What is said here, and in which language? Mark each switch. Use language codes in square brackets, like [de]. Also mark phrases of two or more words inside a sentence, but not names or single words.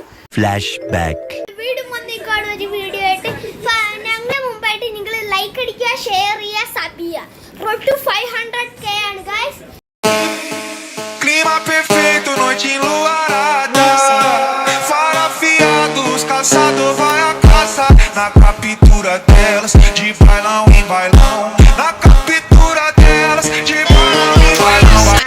[ml] Flashback. വീണ്ടും വന്നേക്കാണ് ഒരു വീഡിയോ ആയിട്ട്. ഞങ്ങൾ മുമ്പായിട്ട് നിങ്ങൾ ലൈക്ക് അടിക്കുക, ഷെയർ ചെയ്യുക, സബ് ചെയ്യുക. [en] road to 500K [ml] ആണ് ഗൈസ്. [pt] Clima perfeito, noite enluarada. Farafiados, caçador vai a caça. Na captura delas, de bailão em bailão. Na captura delas, de bailão em bailão.